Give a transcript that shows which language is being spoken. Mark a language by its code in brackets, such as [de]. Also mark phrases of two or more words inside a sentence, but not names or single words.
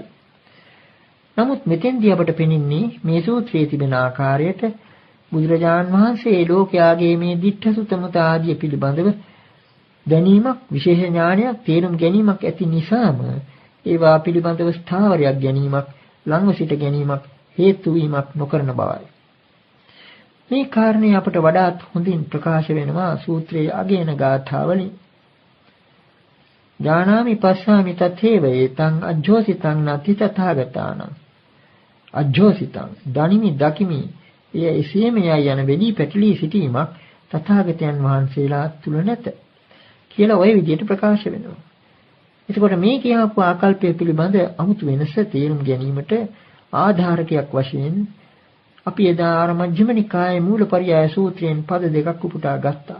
[si] නමුත් මෙතෙන්දී අපට පෙනෙන්නේ මේ සූත්‍රයේ තිබෙන ආකාරයට බුදුරජාණන් වහන්සේ ලෝකයාගේ මේ දිට්ඨ සුතමුත ආදී පිළිබඳව දැනීමක් විශේෂ ඥානයක් තේරුම් ගැනීමක් ඇති නිසාම ඒවා පිළිබඳව ස්ථාවරයක් ගැනීමක් ළඟ සිට ගැනීමක් හේතු වීමක් නොකරන බවයි. මේ කාරණේ අපට වඩාත් හොඳින් ප්‍රකාශ වෙනවා සූත්‍රයේ අගයන ගාථාවලින්. [pi] ඥානාමි පස්සාමි තථේව ඒතං අජ්ජෝසිතං නති තථාගතානං [si] අජ්ජෝසිතං දනිමි දකිමි එය එසේම යයි යන වෙලී පැටලී සිටීමක් තථාගතයන් වහන්සේලා තුල නැත කියලා ওই විදිහට ප්‍රකාශ වෙනවා. එතකොට මේ කියවපු ආකල්පය පිළිබඳ අමුතු වෙනස තේරුම් ගැනීමට ආධාරකයක් වශයෙන් අපි එදා ආර මජ්ක්‍ධිම නිකායේ මූලපරියාය සූත්‍රයෙන් පද දෙකක් උපුටා ගත්තා.